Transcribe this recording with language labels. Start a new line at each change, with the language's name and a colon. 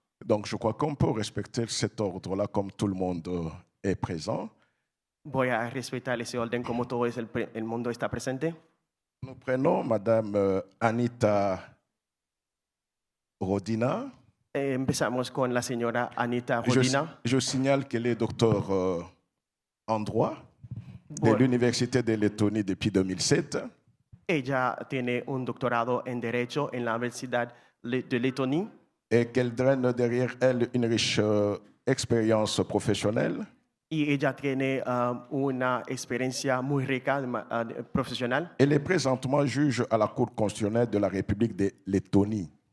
French: Donc, je crois qu'on peut respecter cet ordre-là comme tout le monde est présent.
Spanish: Voy a respetar ese orden como todo el mundo está presente.
French: Nous prenons Madame Anita Odiņa.
Spanish: Empezamos con la señora Anita Odiņa.
French: Je signale qu'elle est docteur en droit de l'Université de Lettonie depuis 2007.
Spanish: Ella tiene un doctorado en Derecho en la Universidad de Letonia.
French: Et qu'elle draine derrière elle une riche expérience professionnelle.
Spanish: Y ella tiene una experiencia muy rica profesional.
French: Elle est présentement juge à la Cour constitutionnelle de la République de Lettonie.